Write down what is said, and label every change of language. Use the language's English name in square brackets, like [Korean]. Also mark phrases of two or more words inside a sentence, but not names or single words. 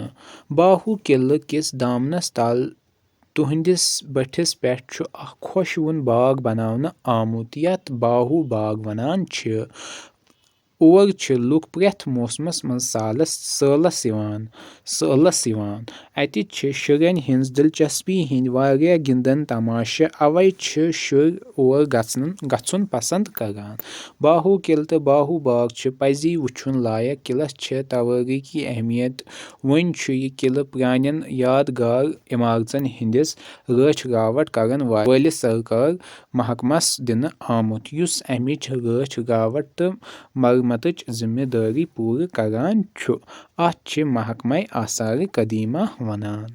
[Kashmiri] बाहु किले किस दामनस तल तुहंदिस बठिस पेठ छु अख खुशवुन बाग बनावने आमुत यथ बाहु बाग वनान छ। और छ लुक प्रेथ मौसमस मंज सालस यवान। अति छ शुरन हिंज दिलचस्पी हिंद वारिया गिंदन तमाशे अवै छ शुर और गचुन पसंद करान। बाहु किले तो बाहु बाग छ पजी वुचुन लायक किलस छ तवारीखी अहमियत वुन छु यह किले प्रानन यादगार इमारतन हिंदिस रच रावट करन वालिस सरकार महकमस दिन आमुत युस अमिच रच रावट तो حکوٗمتٕچ ذِمہٕ دٲری پوٗرٕ کران چھُ اَتھ چھِ محکمہ آثارِ قدیمہ وَنان۔